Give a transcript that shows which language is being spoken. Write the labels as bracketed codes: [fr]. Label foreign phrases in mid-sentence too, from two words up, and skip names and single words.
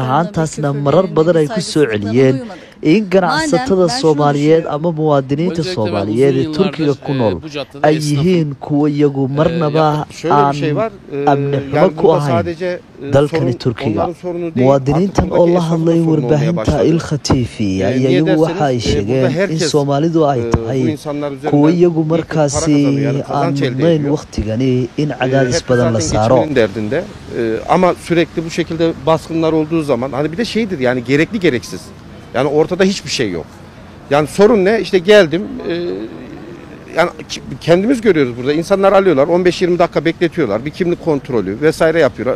[so] ahaantaasna marar badan ay ku soo celiyeen in ganacsatada Soomaaliyeed ama muwaadiniinta Soomaaliyeed ee Turkiga ku nool ay yihiin kuwa iyagu marnaba aan amni xumo ku ahayn dalkani Turkiga muwaadiniintan oo la hadlay warbaahinta Il-Khatifi ayaa iyagu waxa ay sheegeen in Soomaalidu ay tahay kuwa iyagu markaasi aan mudnayn waqtigani in cadaadis badan la saaro [tr] derdinde ama sürekli bu şekilde baskınlar olduğu zaman hani bir de şeydir yani gerekli gereksiz. Yani ortada hiçbir şey yok. Yani sorun ne? İşte geldim yani kendimiz görüyoruz burada. İnsanlar alıyorlar 15-20 dakika bekletiyorlar. Bir kimlik kontrolü vesaire yapıyorlar.